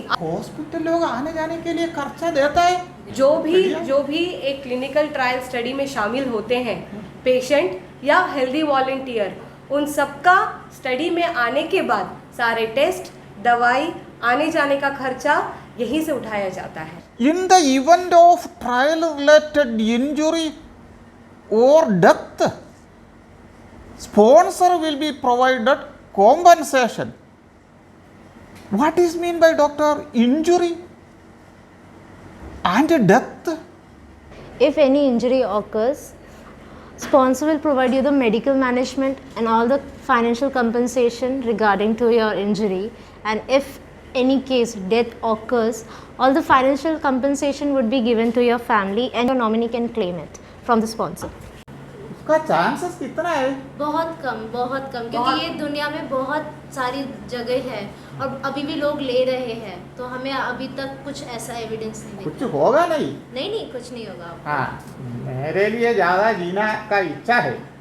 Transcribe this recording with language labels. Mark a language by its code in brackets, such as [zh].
[hi] Hospital लोग आने जाने के लिए खर्चा देता है? जो बढ़िया। भी एक क्लिनिकल ट्रायल स्टडी में शामिल होते हैं, पेशेंट या हेल्दी वॉलंटियर, उन सबका स्टडी में आने के बाद सारे टेस्ट, दवाई, आने जाने का खर्चा यहीं से उठाया जाता है। [en] In the event of trial related injury or death, sponsor will be provided compensation. What is mean by doctor? Injury and death? If any injury occurs, sponsor will provide you the medical management and all the financial compensation regarding to your injury. And if any case death occurs, all the financial compensation would be given to your family and your nominee can claim it from the sponsor. [hi] उसका chances कितना है? बहुत कम क्योंकि ये दुनिया में बहुत सारी जगह है और अभी भी लोग ले रहे हैं, तो हमें अभी तक कुछ ऐसा एविडेंस नहीं कुछ दिखा। होगा नहीं? नहीं कुछ नहीं होगा। हाँ, मेरे लिए ज़्यादा जीना का इच्छा है।